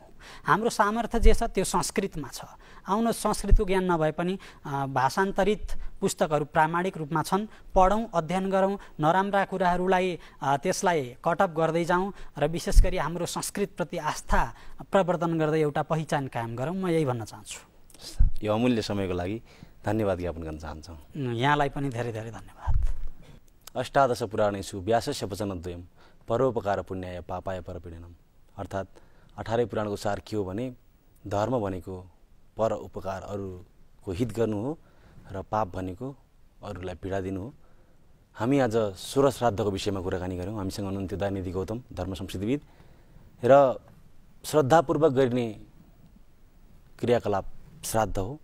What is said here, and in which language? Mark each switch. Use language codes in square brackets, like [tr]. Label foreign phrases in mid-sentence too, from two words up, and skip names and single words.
[ne] हाम्रो सामर्थ्य जे छ त्यो संस्कृतमा छ। आउनु संस्कृतको ज्ञान नभए पनि भाषान्तरित पुस्तकहरू प्रामाणिक रूपमा छन्, पढौँ, अध्ययन गरौँ, नराम्रा कुराहरूलाई त्यसलाई कटअप गर्दै जाउँ र विशेष गरी हाम्रो संस्कृतप्रति आस्था प्रवर्धन गर्दै एउटा पहिचान कायम गरौँ। म यही भन्न चाहन्छु। यो अमूल्य समयको लागि धन्यवाद ज्ञापन गर्न चाहन्छौँ। यहाँलाई पनि धेरै धेरै धन्यवाद। [sa] अष्टादश पुराणेषु व्यासस्य वचनद्वयम् परोपकार पुण्याय पापाय परपीडनम्, [ne] अर्थात् 18 पुराणको सार के हो भने धर्म भनेको पर उपकार, अरूको हित गर्नु हो, र पाप भनेको अरूलाई पीडा दिनु हो। हामी आज 16 श्राद्धको विषयमा कुराकानी गऱ्यौँ। हामीसँग हुनुहुन्थ्यो दयानिधि गौतम, धर्म संस्कृतिविद, र श्रद्धापूर्वक गरिने क्रियाकलाप श्राद्ध हो।